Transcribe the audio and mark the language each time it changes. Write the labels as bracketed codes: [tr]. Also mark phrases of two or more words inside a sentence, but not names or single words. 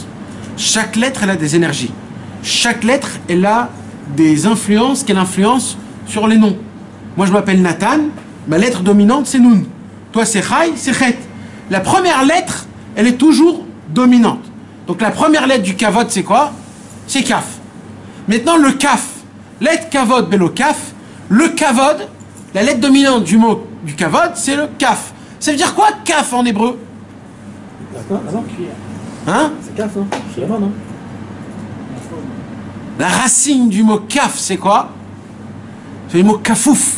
[fr] Chaque lettre, elle a des énergies. Chaque lettre, elle a des influences qu'elle influence sur les noms. Moi, je m'appelle Nathan, ma lettre dominante, c'est Nun. Toi, c'est Chai, c'est Chet. La première lettre, elle est toujours dominante. Donc, la première lettre du Kavod, c'est quoi? C'est Kaf. Maintenant, le Kaf, [he] לית כבוד בלא כף. [fr] Le kavod, la lettre dominante du mot du kavod, c'est le kaf. Ça veut dire quoi, kaf en hébreu? D'accord, ah non, Hein? c'est caf, non? C'est la main, non? La racine du mot kaf, c'est quoi? C'est le mot kafouf.